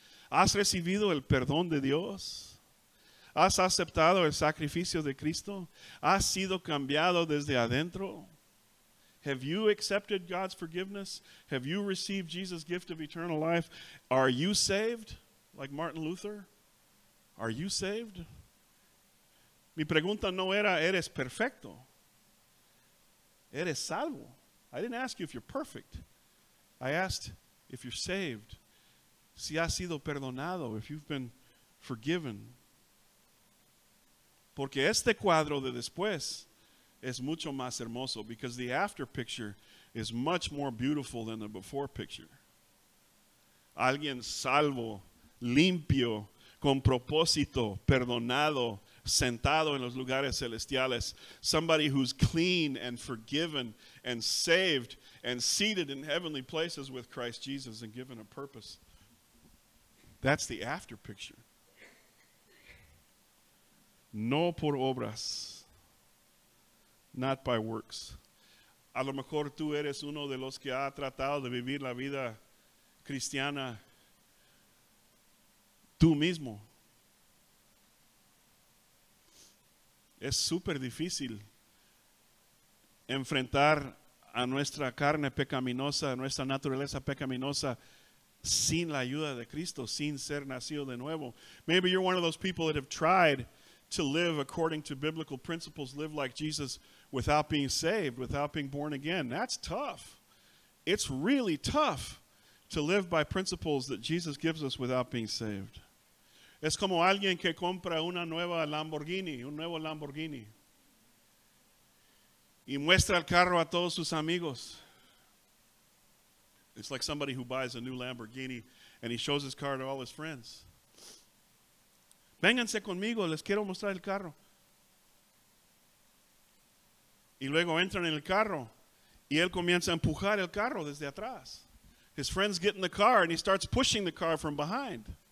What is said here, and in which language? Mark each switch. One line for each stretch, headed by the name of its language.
Spanish: ¿Has recibido el perdón de Dios? ¿Has aceptado el sacrificio de Cristo? ¿Has sido cambiado desde adentro?
English: Have you accepted God's forgiveness? Have you received Jesus' gift of eternal life? Are you saved? Like Martin Luther? Are you saved?
Spanish: Mi pregunta no era, ¿eres perfecto? ¿Eres salvo?
English: I didn't ask you if you're perfect. I asked if you're saved.
Spanish: Si has sido perdonado,
English: if you've been forgiven.
Spanish: Porque este cuadro de después es mucho más hermoso,
English: because the after picture is much more beautiful than the before picture.
Spanish: Alguien salvo, limpio, con propósito, perdonado, sentado en los lugares celestiales.
English: Somebody who's clean and forgiven and saved and seated in heavenly places with Christ Jesus and given a purpose. That's the after picture.
Spanish: No por obras.
English: Not by works.
Spanish: A lo mejor tú eres uno de los que ha tratado de vivir la vida cristiana tú mismo. Es súper difícil enfrentar a nuestra carne pecaminosa, a nuestra naturaleza pecaminosa, sin la ayuda de Cristo, sin ser nacido de nuevo.
English: Maybe you're one of those people that have tried to live according to biblical principles, live like Jesus without being saved, without being born again. That's tough. It's really tough to live by principles that Jesus gives us without being saved.
Spanish: Es como alguien que compra una nueva Lamborghini, un nuevo Lamborghini, y muestra el carro a todos sus amigos.
English: It's like somebody who buys a new Lamborghini and he shows his car to all his friends.
Spanish: Vénganse conmigo, les quiero mostrar el carro. Y luego entran en el carro y él comienza a empujar el carro desde atrás.
English: His friends get in the car and he starts pushing the car from behind.